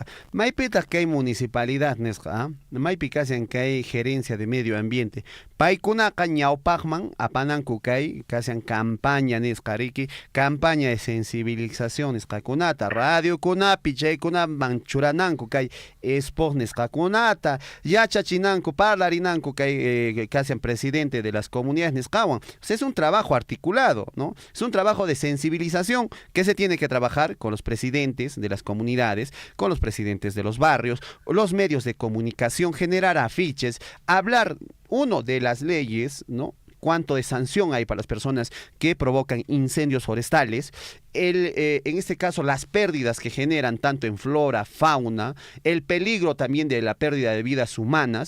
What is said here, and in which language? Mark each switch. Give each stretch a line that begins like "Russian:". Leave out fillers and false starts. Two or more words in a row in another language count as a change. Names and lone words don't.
Quechua: maypitaq kay municipalidad nisqa maypi kasan kay
Spanish: gerencia de medio ambiente
Quechua: paykunaqa ñawpaqman apananku kay kasan campaña nisqariki,
Spanish: campaña de sensibilización
Quechua: nisqakunata radio kunapi chaykunaman churananku kay sport nisqakunata yachachinanku parlarinanku kay kasan
Spanish: presidente de las comunidades
Quechua: nisqawan.
Spanish: Es un trabajo articulado, ¿no? Es un trabajo de sensibilización que se tiene que trabajar con los presidentes de las comunidades, con los presidentes de los barrios, los medios de comunicación, generar afiches, hablar uno de las leyes, ¿no?, cuánto de sanción hay para las personas que provocan incendios forestales, en este caso las pérdidas que generan tanto en flora, fauna, el peligro también de la pérdida de vidas humanas.